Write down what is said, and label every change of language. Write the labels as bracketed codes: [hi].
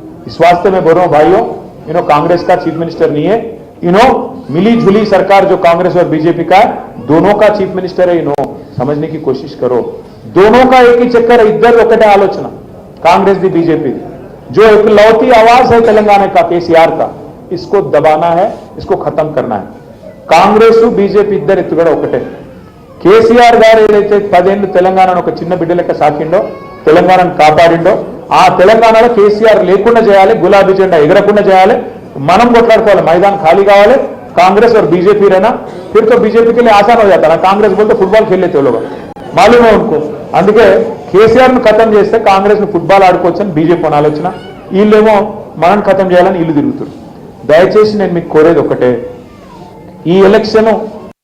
[hi] इस वास्ते मैं बोल रहा हूं भाइयों, कांग्रेस का चीफ मिनिस्टर नहीं है, मिली जुली सरकार जो कांग्रेस और बीजेपी का है, दोनों का चीफ मिनिस्टर है। समझने की कोशिश करो, दोनों का एक ही चक्कर है, इधर [te] ఒకటే ఆలోచన [hi] कांग्रेस दी बीजेपी दी। जो एक लौती आवाज है तेलंगाना का केसीआर का, इसको दबाना है, इसको खत्म करना है। [te] కాంగ్రెస్ బీజేపీ ఇద్దరు ఎత్తుగడ ఒకటే। కేసీఆర్ గారు ఏదైతే 10 ఏళ్ళు తెలంగాణను ఒక చిన్న బిడ్డ లెక్క సాకిండో, తెలంగాణను కాపాడిండో, ఆ తెలంగాణలో కేసీఆర్ లేకుండా చేయాలి, గులాబీ జెండా ఎగరకుండా చేయాలి, మనం కొట్లాడుకోవాలి, [hi] मैदान खाली [te] కావాలి। [hi] कांग्रेस और बीजेपी रहना, फिर तो बीजेपी के लिए आसान हो जाता ना, कांग्रेस बोलते फुटबॉल खेल लेते लोग, मालूम है उनको। [te] అందుకే కేసీఆర్ ను ఖతం చేస్తే కాంగ్రెస్ ను ఫుట్బాల్ ఆడుకోవచ్చని బీజేపీ ఆలోచన, వీళ్ళేమో మనం ఖతం చేయాలని ఇల్లు తిరుగుతారు। దయచేసి నేను మీకు కోరేది ఒకటే, ఈ ఎలక్షన్